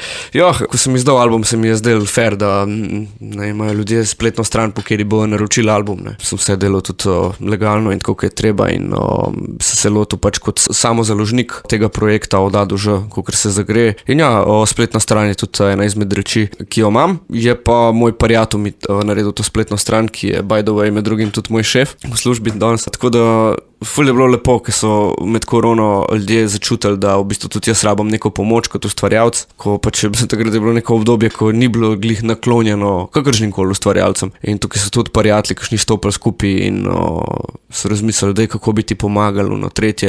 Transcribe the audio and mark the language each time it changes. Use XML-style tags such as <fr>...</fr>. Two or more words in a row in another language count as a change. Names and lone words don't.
<sl>Ja, ko sem izdal album, se mi je zdel fair, da imajo ljudje spletno stran, po kateri bojo naročili album. Ne. Sem vse delal tudi legalno in tako, kot je treba, in se lotil pač kot samozaložnik tega projekta od A do Ž, kakor se zagre. In ja, spletna stran je tudi ena izmed reči, ki jo imam. Je pa moj prijatelj mi naredil to spletno stran, ki je</sl> <en>by the way</en> <sl>med drugim tudi moj šef v službi danes. Tako da ful je bilo lepo, ker so med korono ljudje začutili, da v bistvu tudi jaz rabam neko pomoč kot ustvarjalec, ko pač takrat je bilo neko obdobje, ko ni bilo glih naklonjeno kakršnim koli ustvarjalcem. In tukaj so tudi prijatelji, kakšni stopili skupaj in so razmislili, da je kako bi ti pomagali, tretje.</sl>